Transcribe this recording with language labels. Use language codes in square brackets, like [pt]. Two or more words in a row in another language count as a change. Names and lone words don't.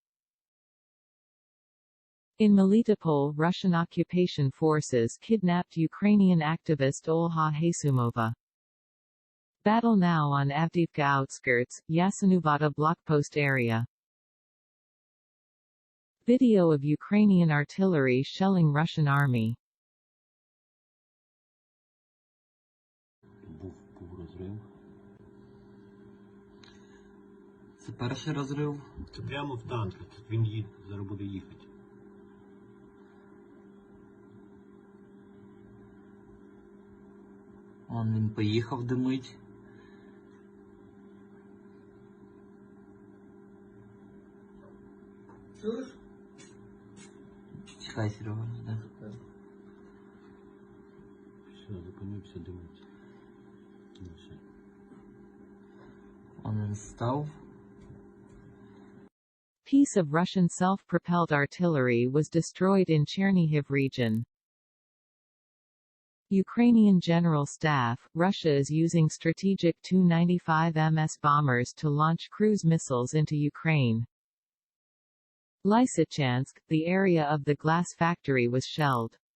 [en] In Melitopol, Russian occupation forces kidnapped Ukrainian activist Olha Hasumova. Battle now on Avdiivka outskirts, Yasenuvata blockpost area. Video of Ukrainian artillery shelling Russian army. [uk] Був розрив. Це перший розрив. Це прямо в танк. Тут він їде, зараз буде їхати. Він поїхав димить. Чуєш? Чекай, Серега, жди. Все, зупинився, дивиться. Все. Він став. [en] Piece of Russian self-propelled artillery was destroyed in Chernihiv region. Ukrainian General Staff, Russia is using strategic Tu-95 MS bombers to launch cruise missiles into Ukraine. Lysychansk, the area of the glass factory was shelled.